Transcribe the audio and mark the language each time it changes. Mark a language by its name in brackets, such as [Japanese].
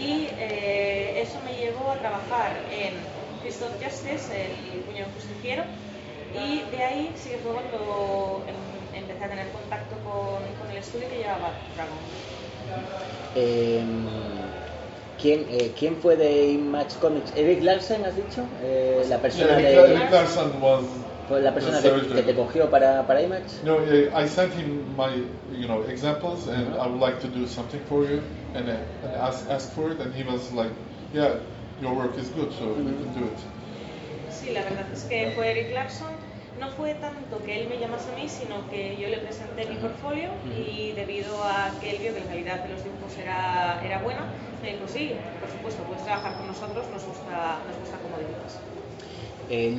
[Spanish] Y eso me llevó a trabajar en Fist of Justice, el puño justiciero, y de ahí sí que fue cuando empecé a tener contacto con el estudio que llevaba Dragon. ¿Quién fue de Image Comics? Eric Larson, has dicho. La persona [English] Eric Larson was [Spanish] fue la persona que te cogió para Image. [English] No, I sent him my examples and I would like to do something for you and ask for it, and he was like, yeah, your work is good, so you can do it. [Spanish] Sí, la verdad es que fue Eric Larson. no fue tanto que él me llamase a mí, sino que yo le presenté mi portfolio y debido a que él vio que la calidad de los dibujos era buena, me dijo, sí, por supuesto, puedes trabajar con nosotros, nos gusta cómo dibujas.